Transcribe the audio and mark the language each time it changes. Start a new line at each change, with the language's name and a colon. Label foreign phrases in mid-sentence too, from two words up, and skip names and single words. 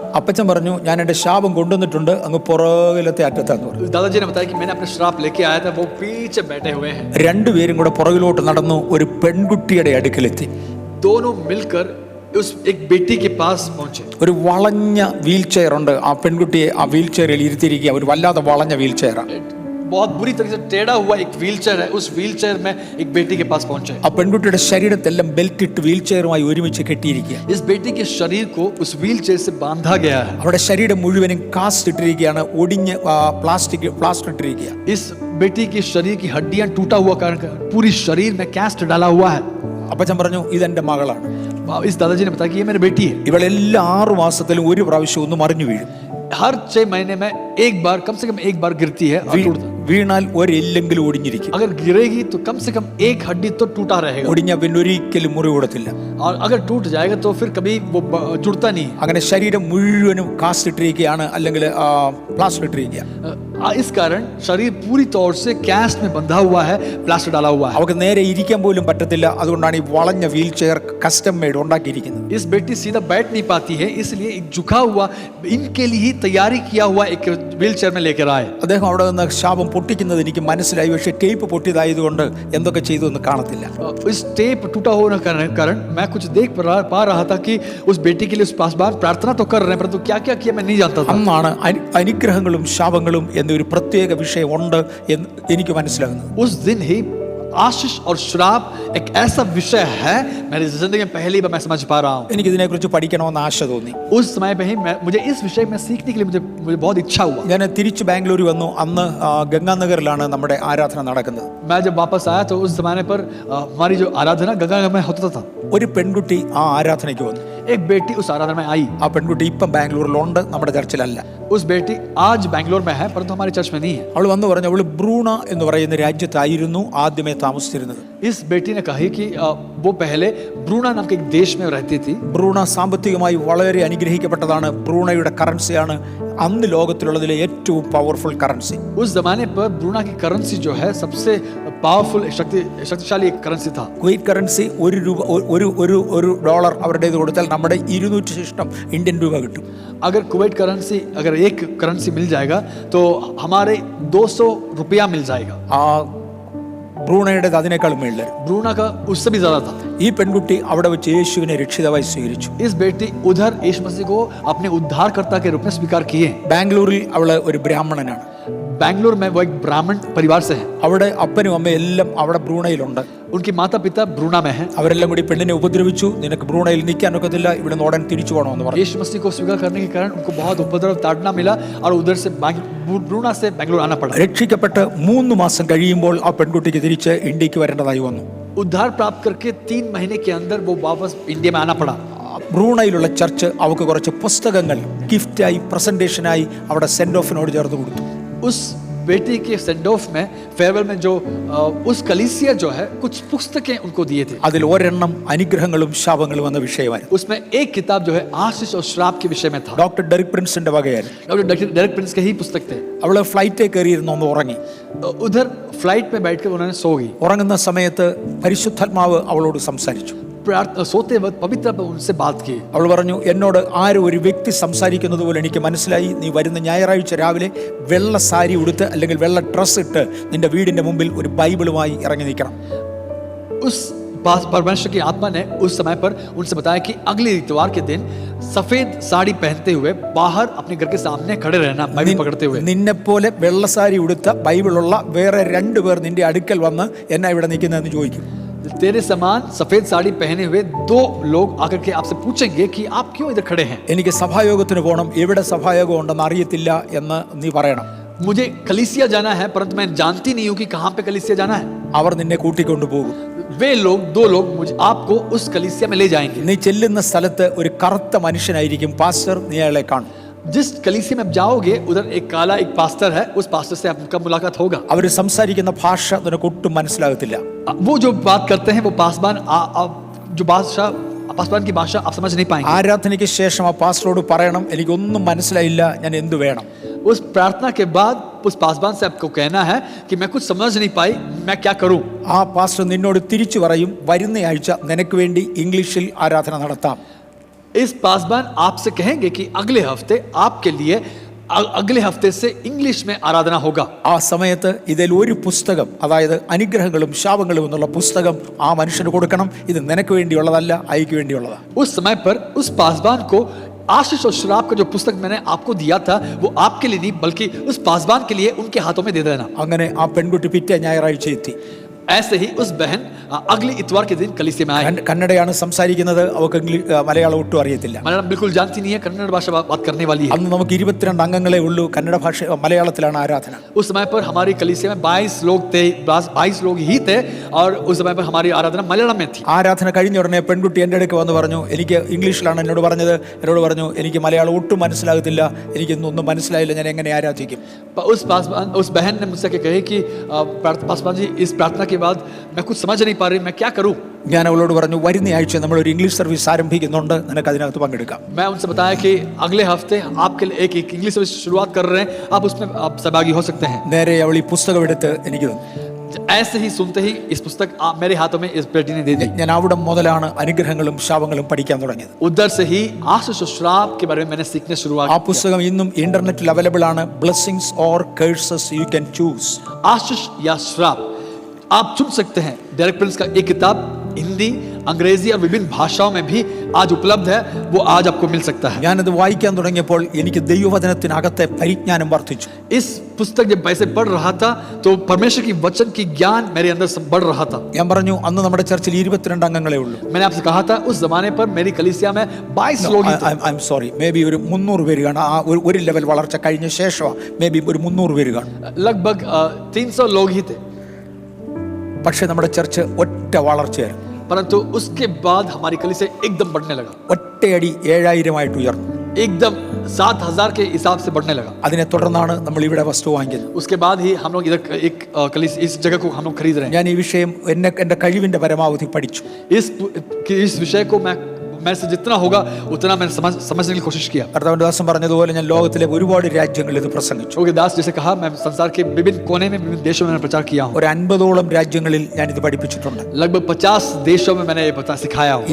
Malayalam: അപ്പച്ചൻ പറഞ്ഞു, ഞാൻ എൻ്റെ ശാപം കൊണ്ടുവന്നിട്ടുണ്ട്, അങ്ങ് പുറകിലത്തെ അറ്റത്താന്ന് പറഞ്ഞു.
Hindi: दादाजी ने बताया कि मैंने अपना श्राप लेके आया था, वो पीछे बैठे हुए हैं.
Malayalam: രണ്ടുപേരും കൂടെ പുറകിലോട്ട് നടന്നു ഒരു പെൺകുട്ടിയുടെ അടുക്കലെത്തി.
Hindi: दोनों मिलकर उस एक बेटी के पास पहुंचे.
Malayalam: ഒരു വളഞ്ഞ വീൽ ചെയർ ഉണ്ട്. ആ പെൺകുട്ടിയെ ആ വീൽ ചെയറിൽ ഇരുത്തിയിരിക്കുക. ഒരു വല്ലാതെ വളഞ്ഞ വീൽ ചെയറാണ്.
Hindi: बहुत बुरी तरीके से टेढ़ा हुआ एक व्हीलचेयर है, उस व्हीलचेयर में एक बेटी के पास पहुंचे.
Malayalam: ആ പെൺകുട്ടിയുടെ ശരീരത്തെല്ലാം ബെൽറ്റ് ഇട്ട് വീൽ ചെയറുമായി ഒരുമിച്ച് കെട്ടിയിരിക്കുക.
Hindi: इस बेटी के शरीर को उस व्हीलचेयर से बांधा गया है.
Malayalam: അവിടെ ശരീരം മുഴുവനും കാസ്റ്റ് ഇട്ടിരിക്കുകയാണ്. ഒടിഞ്ഞ് പ്ലാസ്റ്റർ ഇട്ടിരിക്കുക.
Hindi: इस बेटी की शरीर की हड्डियां टूटा हुआ कारण पूरी शरीर में कास्ट डाला हुआ है.
Malayalam: അപ്പച്ചൻ പറഞ്ഞു, ഇതെന്റെ മകളാണ്.
Hindi: इस दादाजी ने बताया कि ये मेरी बेटी है.
Malayalam: ഇവളെല്ലാ 6 മാസത്തിലും ഒരു പ്രാവശ്യം ഒന്ന് മറിഞ്ഞു വീഴും.
Hindi: हर 6 महीने में एक बार, कम से कम एक बार गिरती है और टूटता.
Malayalam: വീണാൽ ഒരെല്ലെങ്കിലും ഒടിഞ്ഞിരിക്കും.
Hindi: अगर गिरेगी तो कम से कम एक हड्डी तो टूटा रहेगा.
Malayalam: ഒടിഞ്ഞ പിന്നെ ഒരിക്കലും മുറി കൂടത്തില്ല.
Hindi: और अगर टूट जाएगा तो फिर कभी वो जुड़ता नहीं.
Malayalam: അങ്ങനെ ശരീരം മുഴുവനും കാസ്റ്റ് ഇട്ടിരിക്കുകയാണ്, അല്ലെങ്കിൽ പ്ലാസ്റ്റർ ഇട്ടിരിക്കുക.
Hindi: इस कारण शरीर पूरी तौर से कास्ट में बंधा हुआ है, प्लास्टर डाला हुआ है.
Malayalam: അവർക്ക് നേരെ ഇരിക്കാൻ പോലും പറ്റത്തില്ല. അതുകൊണ്ടാണ് ഈ വളഞ്ഞ വീൽ ചെയർ
English: custom made
Malayalam: ഉണ്ടാക്കിയിരിക്കുന്നത്.
Hindi: इस बेटी सीधा बैठ नहीं पाती है, इसलिए एक झुका हुआ, इनके लिए ही तैयारी किया हुआ एक व्हीलचेयर में लेकर आए.
Malayalam: അദ്ദേഹം അവിടെ നിന്ന് ശാപം പൊട്ടിക്കുന്നത് എനിക്ക് മനസ്സിലായി, പക്ഷേ ടേപ്പ് പൊട്ടിയതായതുകൊണ്ട് എന്തൊക്കെ ചെയ്തു എന്ന് കാണത്തില്ല.
Hindi: इस टेप टूटा होने के कारण मैं कुछ देख पा रहा था कि उस बेटी के लिए उस पासवान प्रार्थना तो कर रहे हैं, परंतु क्या क्या किया मैं नहीं जानता था.
Malayalam: അന്നാണ് അനുഗ്രഹങ്ങളും ശാപങ്ങളും എന്നൊരു പ്രത്യേക വിഷയം ഉണ്ട് എന്ന് എനിക്ക് മനസ്സിലാകുന്നത്.
Hindi: उस दिन ही आशीष और श्राप एक ऐसा विषय है मेरी जिंदगी में पहली बार मैं समझ पा रहा हूँ.
Malayalam: എനിക്ക് ഇതിനെക്കുറിച്ച് പഠിക്കണമെന്ന് ആശ തോന്നി.
Hindi: उस समय पे ही मुझे इस विषय में सीखने के लिए मुझे बहुत इच्छा हुआ.
Malayalam: ഞാൻ തിരിച്ച് ബാംഗ്ലൂർ വന്നു. അന്ന് ഗംഗാനഗറിലാണ് നമ്മുടെ ആരാധന നടക്കുന്നത്.
Hindi: मैं जब वापस आया तो उस जमाने पर हमारी जो आराधना गंगानगर में होता था.
Malayalam: ഒരു പെൺകുട്ടി ആ ആരാധനയ്ക്ക് വന്നു.
Hindi: एक बेटी उस आराधना में आई.
Malayalam: ആ പെൺകുട്ടി ഇപ്പം ബാംഗ്ലൂരിലുണ്ട്, നമ്മുടെ ചർച്ചിലല്ല.
Hindi: उस बेटी आज बैंगलोर में है परंतु हमारे चर्च में नहीं है.
Malayalam: അവൾ വന്ന് പറഞ്ഞു, അവൾ ബ്രൂണ എന്ന് പറയുന്ന രാജ്യത്തായിരുന്നു ആദ്യമേ താമസിച്ചിരുന്നത്.
Hindi: इस बेटी ने कहा कि वो पहले ब्रूना नाम के एक देश में रहती थी.
Malayalam: ബ്രൂണ സാമ്പത്തികമായി വളരെ അനുഗ്രഹിക്കപ്പെട്ടതാണ്. ബ്രൂണയുടെ കറൻസിയാണ് അന്ന് ലോകത്തിലുള്ളതിലെ ഏറ്റവും
English: powerful currency.
Hindi: उस जमाने पर ब्रूना की करेंसी जो है सबसे पावरफुल शक्तिशाली एक करेंसी था.
Malayalam: കുവൈറ്റ് കറൻസി ഒരു ഡോളർ അവരുടേത് കൊടുത്താൽ നമ്മുടെ 200 ശിഷ്ടം ഇന്ത്യൻ രൂപ കിട്ടും.
Hindi: अगर कुवैत करेंसी अगर एक करेंसी मिल जाएगा तो हमारे 200 रुपया मिल जाएगा.
Malayalam: ആ ബ്രൂണയുടേത് അതിനേക്കാളും മേളിൽ.
Hindi: ब्रूना का उससे भी ज्यादा था.
Malayalam: ഈ പെൺകുട്ടി അവിടെ വെച്ച് യേശുവിനെ രക്ഷിതാവായി സ്വീകരിച്ചു.
Hindi: इस बेटी उधर यीशु मसीह को अपने उद्धारकर्ता के रूप में स्वीकार किए.
Malayalam: ബാംഗ്ലൂരിൽ അവള് ഒരു ബ്രാഹ്മണനാണ്.
Hindi: बैंगलोर में वो एक ब्राह्मण परिवार से है.
Malayalam: അവിടെ അപ്പനും അമ്മയും എല്ലാം അവിടെ ബ്രൂണയിലുണ്ട്.
Hindi: उनके माता पिता ब्रूना में है.
Malayalam: അവരെല്ലാം കൂടി പെണ്ണിനെ ഉപദ്രവിച്ചു. നിനക്ക് ബ്രൂണയിൽ നിൽക്കാൻ ഒക്കത്തില്ല, ഇവിടെ നിന്ന് ഉടൻ തിരിച്ചു പോകണമെന്ന് പറഞ്ഞു.
Hindi: यीशु मसीह को स्वीकार करने के कारण उनको बहुत उपद्रव ताड़ना मिला और उधर से ब्रूना से बैंगलोर आना पड़ा.
Malayalam: രക്ഷിക്കപ്പെട്ട് 3 മാസം കഴിയുമ്പോൾ ആ പെൺകുട്ടിക്ക് തിരിച്ച് ഇന്ത്യക്ക് വരേണ്ടതായി വന്നു.
Hindi: उद्धार प्राप्त करके 3 महीने के अंदर वो वापस इंडिया में आना पड़ा.
Malayalam: ബ്രൂണയിലുള്ള ചർച്ച് അവർക്ക് കുറച്ച് പുസ്തകങ്ങൾ ഗിഫ്റ്റായി പ്രസന്റേഷനായി അവിടെ സെൻഡ് ഓഫിനോട് ചേർത്ത് കൊടുത്തു.
Hindi: उस बेटी के
English: send off
Hindi: में फेयरवेल में जो उस कलीसिया जो है कुछ पुस्तकें उनको दिए थे.
Malayalam: അതിൽ ഒരെണ്ണം അനുഗ്രഹങ്ങളും ശാപങ്ങളും എന്ന വിഷയമായിരുന്നു.
Hindi: उसमें एक किताब जो है आशीष और श्राप के विषय में था.
Malayalam: ഡോക്ടർ ഡെറിക് പ്രിൻസിന്റെ വകയായിരുന്നു.
Hindi: डॉक्टर डेरेक प्रिंस के ही पुस्तक थे.
Malayalam: അവള് ഫ്ലൈറ്റിൽ കയറിയിരുന്നു, ഒന്ന് ഉറങ്ങി.
Hindi: उधर फ्लाइट में बैठकर उन्होंने सो गई.
Malayalam: ഉറങ്ങുന്ന സമയത്ത് പരിശുദ്ധാത്മാവ് അവളോട് സംസാരിച്ചു.
Hindi: सोते वक्त पवित्र उनसे बात की.
Malayalam: അവൾ പറഞ്ഞു, എന്നോട് ആരും ഒരു വ്യക്തി സംസാരിക്കുന്നത് പോലെ എനിക്ക് മനസ്സിലായി. നീ വരുന്ന ഞായറാഴ്ച രാവിലെ വെള്ള സാരി ഉടുത്ത് അല്ലെങ്കിൽ വെള്ള ഡ്രസ്സ് ഇട്ട് നിന്റെ വീടിന്റെ മുമ്പിൽ ഒരു ബൈബിളുമായി ഇറങ്ങി നിൽക്കണം.
Hindi: उस परमेश्वर की आत्मा ने उस समय पर उनसे बताया कि अगले इतवार के दिन सफेद साड़ी पहनते हुए बाहर अपने घर के सामने खड़े रहना, बाइबल पकड़ते हुए.
Malayalam: നിന്നെ പോലെ വെള്ള സാരി ഉടുത്ത ബൈബിളുള്ള വേറെ 2 പേർ നിന്റെ അടുക്കൽ വന്ന് എന്നാ ഇവിടെ നിൽക്കുന്നതെന്ന് ചോദിക്കും.
Hindi: तेरे समान सफेद साड़ी पहने हुए 2 लोग आकर के आपसे पूछेंगे कि आप क्यों इधर खड़े हैं.
Malayalam: എനിക്ക് സഭായോഗത്തിന് പോകണം, എവിടെ സഭായോഗം ഉണ്ടെന്ന് അറിയത്തില്ല എന്ന് നീ പറയണം.
Hindi: मुझे कलीसिया जाना है परंतु मैं जानती नहीं हूँ कि कहाँ पे कलीसिया जाना है.
Malayalam: അവർ നിന്നെ കൂട്ടിക്കൊണ്ടു പോകും.
Hindi: वे लोग 2 लोग मुझे आपको उस कलीसिया में ले जाएंगे.
Malayalam: നീ ചെല്ലുന്ന സ്ഥലത്ത് ഒരു കറുത്ത മനുഷ്യനായിരിക്കും പാസ്റ്റർ, നീ അയാളെ കാണും.
Hindi: जिस कलीसिया में आप जाओगे उधर एक काला एक पास्टर है, उस पास्टर से आपका मुलाकात होगा.
Malayalam: അവർ സംസാരിക്കുന്ന ഭാഷ നിനക്ക് ഒട്ടും മനസ്സിലാകത്തില്ല.
Hindi: वो जो बात करते हैं वो पासवान जो पासवान की भाषा आप समझ नहीं पाएंगे.
Malayalam: ആരാധനയ്ക്ക് ശേഷം ആ പാസ്റ്ററോട് പറയണം, എനിക്കൊന്നും മനസ്സിലായില്ല, ഞാൻ എന്തു വേണം.
Hindi: उस प्रार्थना के बाद उस पासवान से आपको कहना है कि मैं कुछ समझ नहीं पाई, मैं क्या करूं.
Malayalam: ആ പാസ്റ്റർ നിന്നോട് തിരിച്ചു പറയും, വരുന്ന ആഴ്ച നിനക്ക് വേണ്ടി ഇംഗ്ലീഷിൽ ആരാധന നടത്താം.
Hindi: इस पासवान आपसे कहेंगे कि अगले हफ्ते आपके लिए अगले हफ्ते से इंग्लिश में आराधना होगा.
Malayalam: ആ സമയത്ത് ഇതിൽ ഒരു പുസ്തകം, അതായത് അനുഗ്രഹങ്ങളും ശാപങ്ങളും എന്നുള്ള പുസ്തകം ആ മനുഷ്യന് കൊടുക്കണം. ഇത് നിനക്ക് വേണ്ടിയുള്ളതല്ല, അയക്ക് വേണ്ടിയുള്ളതാ.
Hindi: उस समय पर उस पासवान को आशीष और श्राप का जो पुस्तक मैंने आपको दिया था वो आपके लिए नहीं बल्कि उस पासवान के लिए उनके हाथों में दे देना.
Malayalam: അങ്ങനെ ആ പെൺകുട്ടി പിറ്റേ ഞായറാഴ്ച എത്തി.
Hindi: ऐसे ही उस बहन अगले इतवार के दिन कलीसिया में आई.
Malayalam: കന്നഡയാണ് സംസാരിക്കുന്നത്, അവൾക്ക് മലയാളം ഒട്ടും അറിയത്തില്ല.
Hindi: मलयालम बिल्कुल जानती नहीं है, कन्नड़ भाषा बात करने वाली है.
Malayalam: അന്ന് നമുക്ക് 22 അംഗങ്ങളെ ഉള്ളൂ. കന്നഡ ഭാഷ മലയാളത്തിലാണ് ആരാധന.
Hindi: उस समय पर हमारी कलीसिया में 22 लोग थे, 22 लोग ही थे और उस समय पर हमारी आराधना मलयालम में थी.
Malayalam: ആരാധന കഴിഞ്ഞ ഉടനെ പെൺകുട്ടി എൻ്റെ അടുക്ക് വന്ന് പറഞ്ഞു, എനിക്ക് ഇംഗ്ലീഷിലാണ് എന്നോട് പറഞ്ഞത്. എന്നോട് പറഞ്ഞു, എനിക്ക് മലയാളം ഒട്ടും മനസ്സിലാകത്തില്ല, എനിക്കൊന്നും മനസ്സിലായില്ല, ഞാൻ എങ്ങനെ ആരാധിക്കും.
Hindi: उस बहन ने मुझसे कहे कि पासवान जी इस प्रार्थना के बाद मैं कुछ समझ नहीं पा रही, मैं क्या करूं.
Malayalam: ഞാൻ അവളോട് പറഞ്ഞു, വരുന്ന ആഴ്ച നമ്മൾ ഒരു
English: English service
Malayalam: ആരംഭിക്കുന്നുണ്ട്, നിനക്ക് അതിനകത്ത് പങ്കെടുക്കാം.
Hindi: मैं उनसे बताया कि अगले हफ्ते आपके लिए एक
English: English service
Hindi: शुरुआत कर रहे हैं, आप उसमें आप सहभागी हो सकते हैं.
Malayalam: നേരെ അവൾ ഈ പുസ്തകം എടുത്ത് എനിക്ക് തന്നു.
Hindi: ऐसे ही सुनते ही इस पुस्तक मेरे हाथों में इस बेटी ने दे दी।
Malayalam: ഞാൻ അവിടെ മുതലാണ് അനുഗ്രഹങ്ങളും ശാപങ്ങളും പഠിക്കാൻ തുടങ്ങിയത്.
Hindi: उधर से ही आशीष और श्राप के बारे में मैंने सीखने शुरुआत
Malayalam: ആ
Hindi: की।
Malayalam: പുസ്തകം ഇന്നും ഇന്റർനെറ്റിൽ അവൈലബിൾ ആണ്.
English: Blessings or curses you can choose.
Hindi: आशीष या श्राप आप चुन सकते हैं। डेरेक प्रिंस का एक किताब हिंदी, अंग्रेजी और विभिन्न भाषाओं में भी आज उपलब्ध है, वो आज आपको मिल सकता है।
Malayalam: ഞാനത് വായിക്കാൻ തുടങ്ങിയപ്പോൾ എനിക്ക് ദൈവവചനത്തിനകത്തെ പരിജ്ഞാനം വർദ്ധിച്ചു.
Hindi: इस पुस्तक जब वैसे पढ़ रहा था तो परमेश्वर की वचन की ज्ञान मेरे अंदर बढ़ रहा था।
Malayalam: ഞാൻ പറഞ്ഞു അന്ന് നമ്മുടെ ചർച്ചിൽ 22 അംഗങ്ങളേ ഉള്ളൂ.
Hindi: मैंने आपसे कहा था उस जमाने पर मेरी कलीसिया में 22 लोग ही थे।
English: I am sorry, may be
Malayalam: ഒരു 300 പേര് കാണും. ആ ഒരു ലെവൽ വളർച്ച കഴിഞ്ഞ ശേഷം
English: may be
Malayalam: ഒരു 300 പേര് കാണും.
Hindi: लगभग 300 लोग ही थे,
Malayalam: പക്ഷെ നമ്മുടെ ചർച്ച് ഒറ്റ വളർച്ചയായിരുന്നു.
Hindi: परंतु उसके बाद हमारी कलीसिया एकदम बढ़ने लगा,
Malayalam: ഒറ്റയടി 7000 ആയിട്ട് ഉയർന്നു.
Hindi: एकदम 7000 के हिसाब से बढ़ने लगा।
Malayalam: അതിനെ തുടർന്നാണ് നമ്മൾ ഇവിടെ വസ്തു വാങ്ങിയത്.
Hindi: उसके बाद ही हम लोग इधर एक कलीसिया इस जगह को हम लोग खरीद रहे हैं।
Malayalam: ഞാൻ ഈ വിഷയം എൻ്റെ കഴിവിൻ്റെ പരമാവധി പഠിച്ചു.
Hindi: इस विषय को मैं से जितना होगा उतना मैंने समझने की कोशिश किया।
Malayalam: കർത്താവിന്റെ ദാസൻ പറഞ്ഞതുപോലെ ഞാൻ ലോകത്തിലെ ഒരുപാട് രാജ്യങ്ങളിൽ ഇത് പ്രസംഗിച്ചു.
Hindi: क्योंकि दास जैसे कहा, मैं संसार के विभिन्न कोने में विभिन्न देशों में प्रचार किया हूँ।
Malayalam: ഒരു 50ഓളം രാജ്യങ്ങളിൽ ഞാൻ ഇത് പഠിപ്പിച്ചിട്ടുണ്ട്.
Hindi: लगभग 50 देशों में मैंने ये सिखाया हूँ।